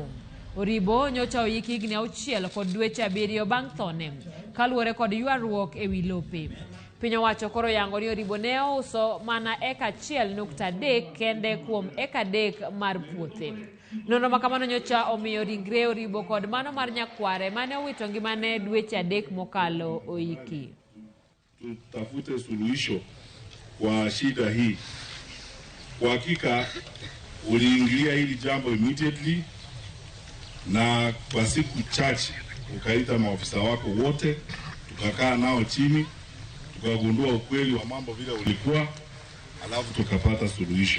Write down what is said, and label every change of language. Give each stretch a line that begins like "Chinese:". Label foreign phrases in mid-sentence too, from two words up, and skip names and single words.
Luo (Kenya and Tanzania): Oribo nyocha oyiki higni 6 kod dweche 7 bang' thone kaluwore kod ywaruok ewi lope. Piny owacho koro yango ni Oribo ne ouso mana eka 1.3 kende kuom eka 3 mar puothe. Nonro makamano nyocha omiyo ringre Oribo kod mano mar nyakware mane owito ngimane dweche 3 mokalo oiki.
Swahili: Tutafute suluhisho kwa shida hii. Kwa hakika uliingilia hili jambo immediately, na kwa siku chache ukaita maofisa wako wote, tukakaa nao chini, tukagundua ukweli wa mambo vile ulikuwa, alafu tukapata suluhisho.